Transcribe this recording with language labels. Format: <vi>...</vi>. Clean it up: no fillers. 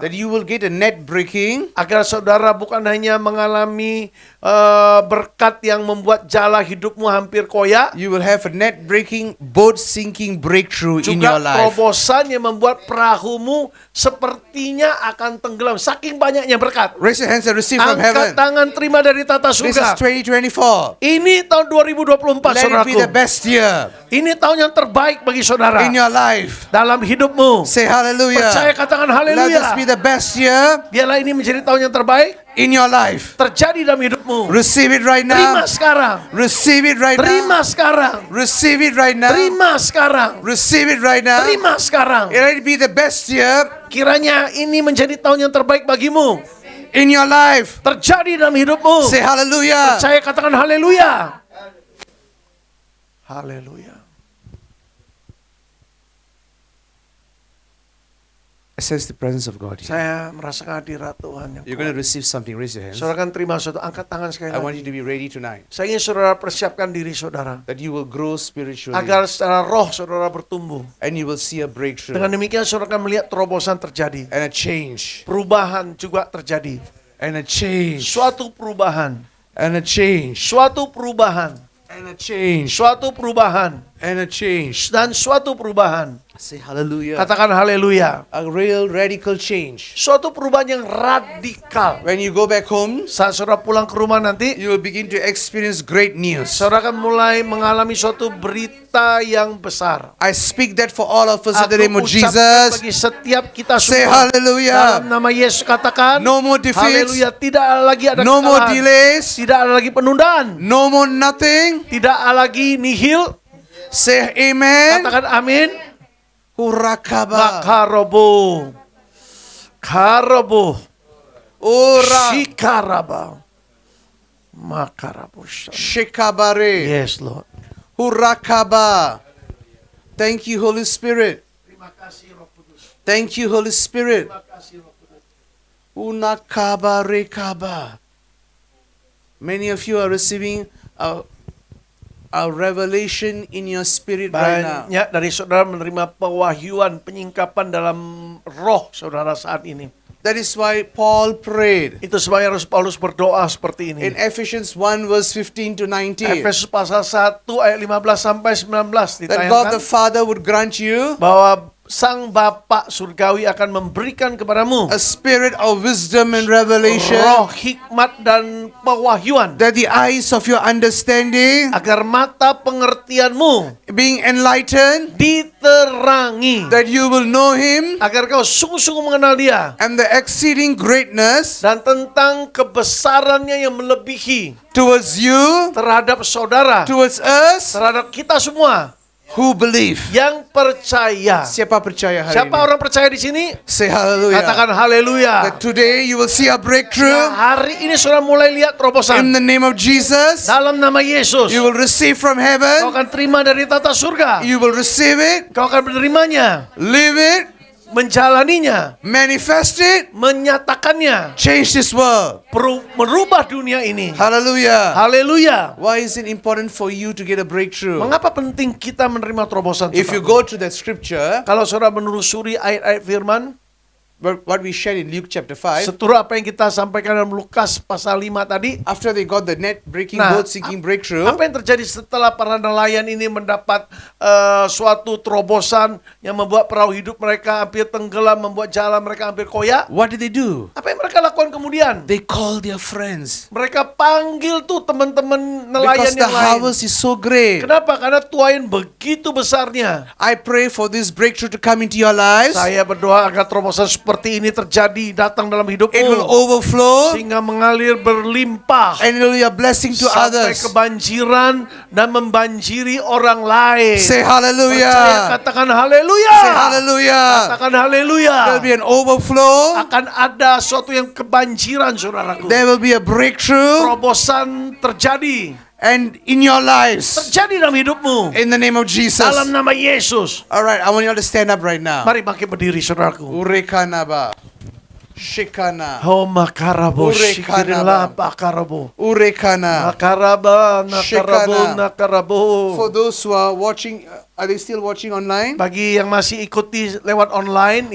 <en>that you will get a net breaking,</en> <id>agar saudara bukan hanya mengalami berkat yang membuat jala hidupmu hampir koyak,</id> <en>you will have a net breaking, boat sinking breakthrough in your</en> <id>juga</id> <en>life.</en> <id>terobosan yang membuat perahumu sepertinya akan tenggelam. Saking banyaknya berkat.</id> <en>Raise your hands and receive from</en> <id>Angkat tangan terima dari tata</id> <en>This is</en> <id>surga.</id> <en>2024.</en> <id>Ini tahun 2024</id> <en>Let it be the</en> <id>saudaraku.</id> <en>best year</en> <id>Ini tahun yang terbaik bagi saudara</id> <en>in your life.</en> <id>dalam hidupmu.</id> <en>Say</en> <id>Percaya,</id> <en>hallelujah.</en> <id>katakan</id> <en>Let</en> <id>haleluya.</id> <en>this be the best year</en> <id>Biarlah ini menjadi tahun yang terbaik</id> <en>in your life.</en> <id>terjadi dalam hidupmu.</id> <en>Receive it right</en> <id>Terima</id> <en>now.</en> <id>sekarang.</id> <en>Receive it right</en> <id>Terima</id> <en>now.</en> <id>sekarang.</id> <en>Receive it right now.</en> <id>Terima sekarang.</id> <en>Receive it right now.</en> <id>Terima sekarang.</id> <en>Let it be the best year</en> <id>Kiranya ini menjadi tahun yang terbaik bagimu.</id> <en>in your life.</en> <id>Terjadi dalam hidupmu.</id> <en>Say hallelujah.</en> <id>Percaya, katakan haleluya. Haleluya.</id> <en>I sense the presence of God here.</en> <id>Saya merasakan hadirat Tuhan yang</id> <en>You're going to</en> <id>kuat.</id> <en>receive something. Raise your hands.</en> <id>Saudara kan terima sesuatu. Angkat tangan sekali</id> <en>I want</en> <id>lagi.</id> <en>you to be ready tonight.</en> <id>Saya ingin saudara persiapkan diri saudara.</id> <en>That you will grow spiritually.</en> <id>Agar secara roh saudara bertumbuh.</id> <en>And you will see a breakthrough.</en> <id>Dengan demikian saudara akan melihat terobosan terjadi.</id> <en>And a change.</en> <id>Perubahan juga terjadi.</id> <en>And a change.</en> <id>Suatu perubahan.</id> <en>And a change.</en> <id>Suatu perubahan.</id> <en>And a change.</en> <id>Suatu perubahan.</id> <en>And a change.</en> <id>Dan suatu perubahan.</id> <en>Say hallelujah.</en> <id>Katakan haleluya.</id> <en>A real radical change.</en> <id>Suatu perubahan yang radikal.</id> <en>When you go back home,</en> <id>Saat saudara pulang ke rumah nanti,</id> <en>you will begin to experience great news.</en> <id>saudara akan mulai mengalami suatu berita yang besar.</id> <en>I speak that for all of us in</en> <id>Aku</id> <en>the name of</en> <id>ucapkan</id> <en>Jesus.</en> <id>bagi setiap kita</id> <en>Say</en> <id>semua.</id> <en>hallelujah.</en> <id>Dalam nama Yesus katakan,</id> <en>No more defeats.</en> <id>haleluya, tidak lagi ada</id> <en>No more</en> <id>kesalahan.</id> <en>delays.</en> <id>Tidak ada lagi penundaan.</id> <en>No more nothing.</en> <id>Tidak lagi nihil.</id> <en>Say amen.</en> <id>Katakan amin. Hurakaba. Makarobo. Karobo. Ora. Shikaraba. Makarabo. Shikabare.</id> <en>Yes, Lord. Hurakaba. Thank you, Holy Spirit.</en> <id>Terima kasih Roh Kudus.</id> <en>Thank you, Holy Spirit.</en> <id>Terima kasih Roh Kudus. Unakabarekaba.</id> <en>Many of you are receiving a revelation in your spirit right now.</en> <id>Banyak dari saudara menerima pewahyuan, penyingkapan dalam roh saudara saat ini.</id> <en>That is why Paul prayed</en> <id>Itu sebabnya Rasul Paulus berdoa seperti</id> <en>in</en> <id>ini.</id> <en>Ephesians 1 verse 15 to 19</en> <id>Efesus pasal 1 ayat 15 sampai 19</id> <en>that God the Father would grant you</en> <id>bahwa Sang Bapa Surgawi akan memberikan kepadamu</id> <en>a spirit of wisdom and revelation,</en> <id>roh hikmat dan pewahyuan,</id> <en>that the eyes of your understanding</en> <id>agar mata pengertianmu</id> <en>being enlightened,</en> <id>diterangi,</id> <en>that you will know Him</en> <id>agar kau sungguh-sungguh mengenal Dia,</id> <en>and the exceeding greatness</en> <id>dan tentang kebesarannya yang melebihi</id> <en>towards you,</en> <id>terhadap saudara,</id> <en>towards us</en> <id>terhadap kita semua</id> <en>who believe.</en> <id>yang percaya. Siapa percaya hari Siapa ini? orang percaya di sini?</id> <en>Say hallelujah.</en> <id>Katakan haleluya.</id> <en>That today you will see a breakthrough</en> <id>Hari ini saudara mulai lihat</id> <en>in</en> <id>terobosan</id> <en>the name of Jesus.</en> <id>dalam nama Yesus.</id> <en>You will receive from heaven.</en> <id>akan terima dari tata surga.</id> <en>You will receive it,</en> <id>Kau akan menerimanya,</id> <en>live it,</en> <id>menjalaninya,</id> <en>manifest it,</en> <id>menyatakannya,</id> <en>change this world.</en> <id>merubah dunia ini.</id> <en>Hallelujah.</en> <id>Haleluya.</id> <en>Why is it important for you to get a breakthrough?</en> <id>Mengapa penting kita menerima terobosan?</id> <en>If you</en> <id>saudara?</id> <en>go to that scripture,</en> <id>Kalau saudara menelusuri ayat-ayat firman,</id> <en>what we shared in Luke chapter 5,</en> <id>seturut apa yang kita sampaikan dalam Lukas pasal 5 tadi,</id> <en>after they got the net breaking,</en> <id>Nah,</id> <en>boat sinking breakthrough,</en> <id>apa yang terjadi setelah para nelayan ini mendapat suatu terobosan yang membuat perahu hidup mereka hampir tenggelam, membuat jalan mereka hampir koyak?</id> <en>what did they do?</en> <id>Apa yang mereka lakukan kemudian?</id> <en>They called their friends.</en> <id>Mereka panggil tuh teman-teman nelayan</id> <en>Because the</en> <id>yang lain.</id> <en>harvest is so great.</en> <id>Kenapa? Karena tuayan begitu besarnya.</id> <en>I pray for this breakthrough to come into your lives.</en> <id>Saya berdoa agar terobosan seperti ini terjadi, datang dalam hidupmu.</id> <en>It will overflow</en> <id>Sehingga mengalir berlimpah.</id> <en>and it will be a blessing to</en> <id>Sampai</id> <en>others.</en> <id>kebanjiran dan membanjiri orang lain.</id> <en>Say</en> <id>Percaya,</id> <en>hallelujah.</en> <id>katakan haleluya.</id> <en>Say hallelujah.</en> <id>Katakan haleluya.</id> <en>There will be an overflow.</en> <id>Akan ada suatu yang kebanjiran, saudaraku.</id> <en>There will be a breakthrough</en> <id>Terobosan terjadi.</id> <en>and in your lives.</en> <id>Terjadi dalam hidupmu.</id> <en>In the name of Jesus.</en> <id>Dalam nama Yesus.</id> <en>All right, I want you all to stand up right now.</en> <id>Mari bangkit berdiri, saudaraku. Urekanaba. Shikana. Oh makarabo Urekana, shikirila Bang. bakarabo. Urekana. Makaraba nakarabo Shikana. nakarabo.</id> <en>For those who are watching, are they still watching online?</en> <id>Bagi yang masih ikuti lewat online</id>